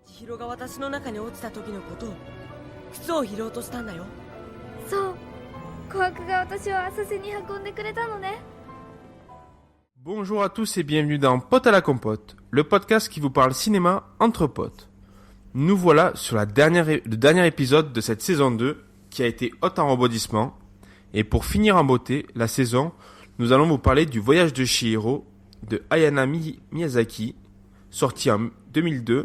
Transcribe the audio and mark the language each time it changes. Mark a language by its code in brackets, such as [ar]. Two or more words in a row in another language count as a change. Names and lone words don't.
[ja] 千尋が私の中に落ちた時のことを靴を拾おうとしたんだよ。そう、琥珀が私を浅瀬に運んでくれたのね。 [fr] Bonjour à tous et bienvenue dans Pote à la Compote, le podcast qui vous parle cinéma entre potes. Nous voilà sur le dernier épisode de cette saison 2 qui a été haute en rebondissement. Et pour finir en beauté la saison, nous allons vous parler du voyage de Chihiro de Hayao Miyazaki, sorti en 2002.